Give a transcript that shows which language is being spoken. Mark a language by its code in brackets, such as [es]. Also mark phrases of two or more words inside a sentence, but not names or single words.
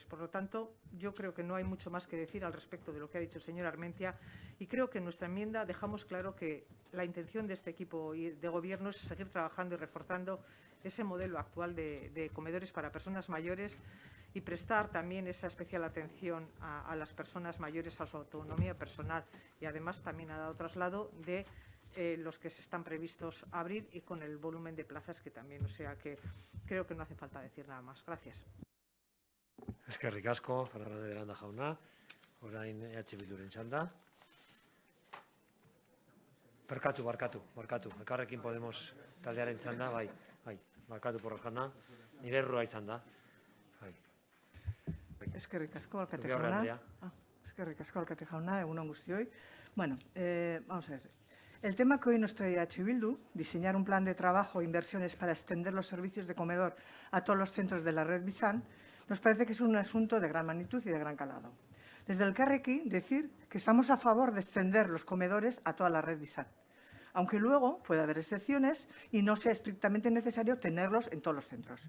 [es] Por lo tanto, yo creo que no hay mucho más que decir al respecto de lo que ha dicho el señor Armentia y creo que en nuestra enmienda dejamos claro que la intención de este equipo de gobierno es seguir trabajando y reforzando ese modelo actual de comedores para personas mayores y prestar también esa especial atención a las personas mayores, a su autonomía personal y además también ha dado traslado de los que se están previstos abrir y con el volumen de plazas que también, o sea que creo que no hace falta decir nada más. Gracias. [eu] Eskerrik asko, Fernández de Landa jauna. Orain Bilduren txanda. Barkatu. Elkarrekin Podemos taldearen txanda, bai. Barkatu Porras jauna. Nire errua izan da. Eskerrik asko, alkate Zubiaurre jauna. Andrea. Eskerrik asko, alkate jauna, egun on guztioi. [es] Bueno, vamos a ver. El tema que hoy nos trae H. Bildu, diseñar un plan de trabajo e inversiones para extender los servicios de comedor a todos los centros de la red Bizan, nos parece que es un asunto de gran magnitud y de gran calado. Desde el Elkarrekin, decir que estamos a favor de extender los comedores a toda la red Bizan, aunque luego puede haber excepciones y no sea estrictamente necesario tenerlos en todos los centros.